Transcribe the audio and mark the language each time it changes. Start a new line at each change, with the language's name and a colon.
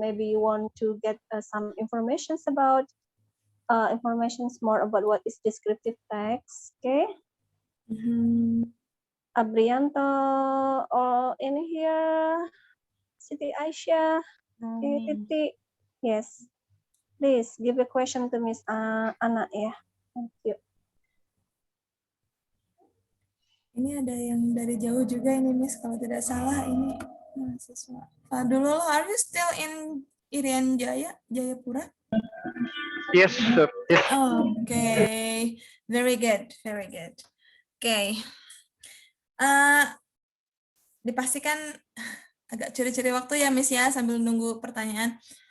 English: Maybe you want to get some informations about more about what is descriptive text. Okay. Abrianto or in here, Siti Aisyah, Titi. Yes. Please give a question to Miss Anna. Yeah. Thank you.
Indonesian: Ini ada yang dari jauh juga ini Miss, kalau tidak salah ini mahasiswa.
English: Dulu are you still in Irian Jaya, Jayapura? Yes, sir. Yes. Okay, very good, very good. Okay.
Indonesian: Dipastikan agak curi-curi waktu ya Miss ya, sambil nunggu pertanyaan.